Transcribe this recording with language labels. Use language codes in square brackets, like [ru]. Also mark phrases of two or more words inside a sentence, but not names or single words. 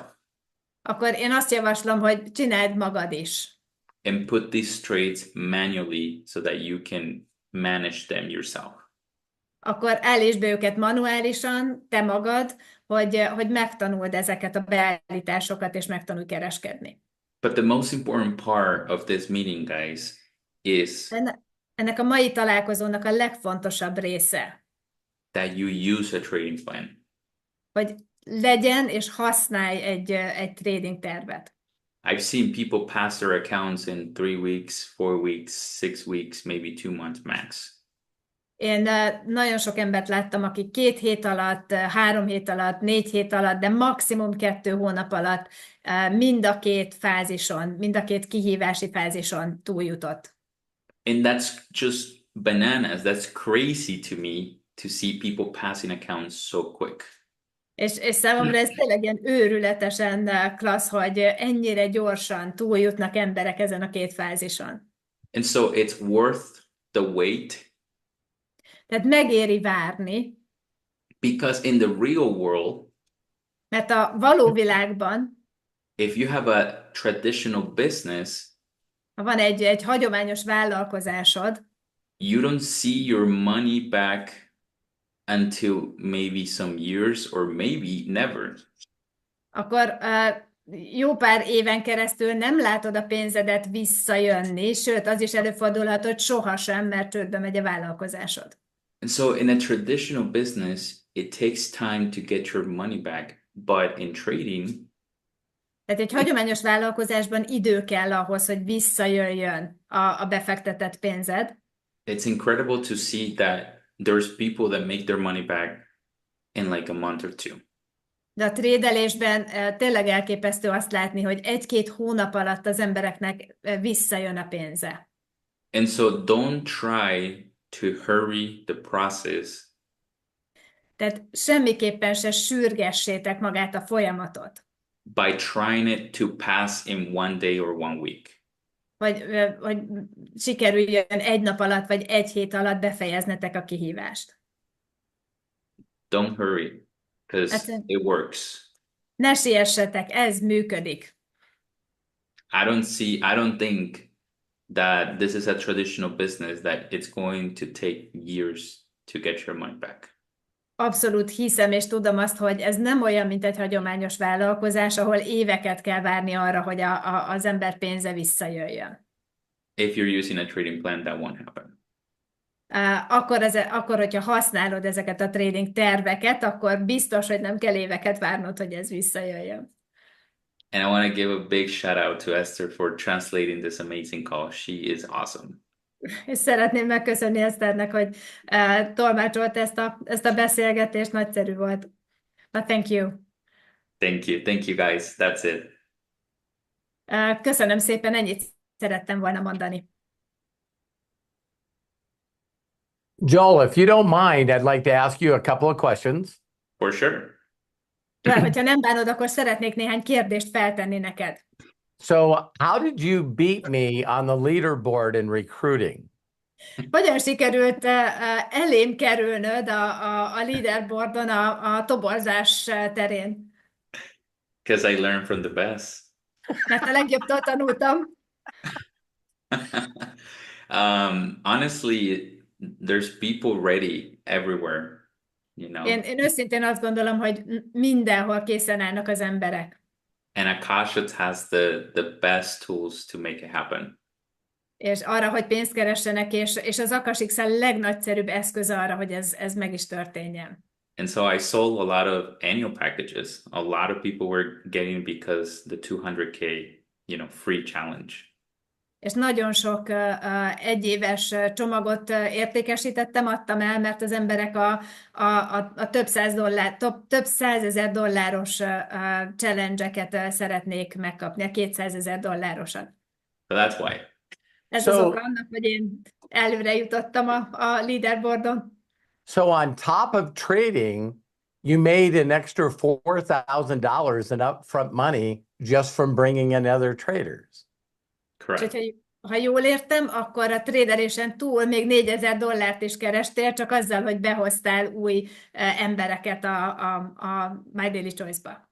[hu] akkor én azt javaslom, hogy csináld magad is. [en] and put these trades manually so that you can manage them yourself. [hu] Akkor állítsd be őket manuálisan, te magad, hogy megtanuld ezeket a beállításokat, és megtanulj kereskedni. [en] But the most important part of this meeting, guys, is [hu] Ennek a mai találkozónak a legfontosabb része, [en] that you use a trading plan. [hu] hogy legyen és használj egy trading tervet. [en] I've seen people pass their accounts in 3 weeks, 4 weeks, 6 weeks, maybe 2 months max. [hu] Én nagyon sok embert láttam, akik 2 hét alatt, 3 hét alatt, 4 hét alatt, de maximum 2 hónap alatt mind a két fázison, mind a két kihívási fázison túljutott. [en] And that's just bananas. That's crazy to me to see people passing accounts so quick. [hu] És számomra ez tényleg ilyen őrületesen klassz, hogy ennyire gyorsan túljutnak emberek ezen a két fázison. [en] And so it's worth the wait [hu] Tehát megéri várni, [en] because in the real world, [hu] mert a való világban, [en] if you have a traditional business, [hu] ha van egy hagyományos vállalkozásod, [en] you don't see your money back until maybe some years or maybe never. [hu] akkor jó pár éven keresztül nem látod a pénzedet visszajönni, sőt, az is előfordulhat, hogy sohasem, mert csődbe megy a vállalkozásod. [en] And so in a traditional business, it takes time to get your money back. But in trading, [hu] Tehát egy hagyományos vállalkozásban idő kell ahhoz, hogy visszajöjjön a befektetett pénzed. [en] it's incredible to see that there's people that make their money back in like a month or two. [hu] De a trédelésben tényleg elképesztő azt látni, hogy 1-2 hónap alatt az embereknek visszajön a pénze. [en] And so don't try to hurry the process [hu] Tehát semmiképpen se sürgessétek magát a folyamatot, [en] by trying it to pass in 1 day or 1 week. [hu] hogy sikerüljön 1 nap alatt vagy 1 hét alatt befejeznetek a kihívást. [en] Don't hurry because it works. [hu] Ne siessetek, ez működik. [en] I don't think that this is a traditional business that it's going to take years to get your money back. [hu] Abszolút hiszem és tudom azt, hogy ez nem olyan, mint egy hagyományos vállalkozás, ahol éveket kell várni arra, hogy az ember pénze visszajöjjön. [en] If you're using a trading plan, that won't happen. [hu] Akkor, hogyha használod ezeket a trading terveket, akkor biztos, hogy nem kell éveket várnod, hogy ez visszajöjjön. [en] And I want to give a big shout out to Esther for translating this amazing call. She is awesome. [hu] És szeretném megköszönni Eszternek, hogy tolmácsolt ezt a beszélgetést, nagyszerű volt. [en] But thank you. Thank you. Thank you, guys. That's it. [hu] Köszönöm szépen, ennyit szerettem volna mondani. [en] Joel, if you don't mind, I'd like to ask you a couple of questions. For sure. [hu] Hogyha nem bánod, akkor szeretnék néhány kérdést feltenni neked. [en] So, how did you beat me on the leaderboard in recruiting? [hu] Hogyan sikerült elém kerülnöd a leaderboardon, a toborzás terén? [en] Because I learned from the best. [hu] Mert a legjobbtól tanultam. [en] Honestly, there's people ready everywhere, you know. [hu] Én őszintén azt gondolom, hogy mindenhol készen állnak az emberek. [en] And Akashx has the best tools to make it happen. [hu] és arra, hogy pénzt keressenek, és az Akashx a legnagyszerűbb eszköz arra, hogy ez meg is történjen. [en] And so I sold a lot of annual packages. A lot of people were getting because the 200K, free challenge. [hu] És nagyon sok egyéves csomagot értékesítettem, adtam el, mert az emberek a több száz dollár, több százezer dolláros challenge-eket szeretnék megkapni, a 200 000 dollárosat. [en] So that's why. [hu] Ez az oka annak, hogy én előre jutottam a leaderboardon. [en] So on top of trading, you made an extra $4,000 in upfront money just from bringing in other traders. Correct. [hu] És ha jól értem, akkor a traderésen túl még 4000 dollárt is kerestél, csak azzal, hogy behoztál új embereket a My Daily Choice-ba.